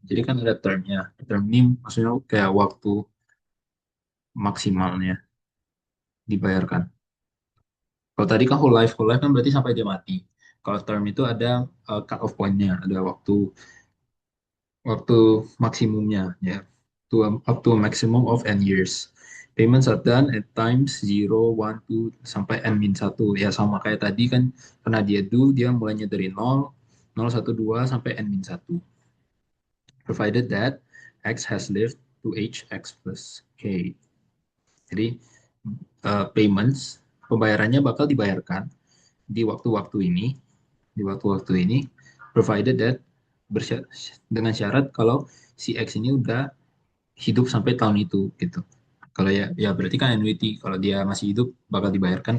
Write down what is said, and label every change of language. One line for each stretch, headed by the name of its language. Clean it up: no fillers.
Indonesian: Jadi kan ada termnya. Term ini maksudnya kayak waktu maksimalnya dibayarkan. Kalau tadi kan whole life kan berarti sampai dia mati. Kalau term itu ada cut off point-nya, ada waktu waktu maksimumnya ya.
English: Up to a maximum of n years. Payments are done at times 0, 1, 2 sampai n-1.
Indonesian: Ya sama kayak tadi kan karena dia do dia mulainya dari 0, 0, 1, 2 sampai n-1.
English: Provided that x has lived to age x plus k.
Indonesian: Jadi payments pembayarannya bakal dibayarkan di waktu-waktu ini, di waktu-waktu ini,
English: provided that
Indonesian: dengan syarat kalau si X ini udah hidup sampai tahun itu gitu. Kalau ya berarti kan annuity. Kalau dia masih hidup bakal dibayarkan.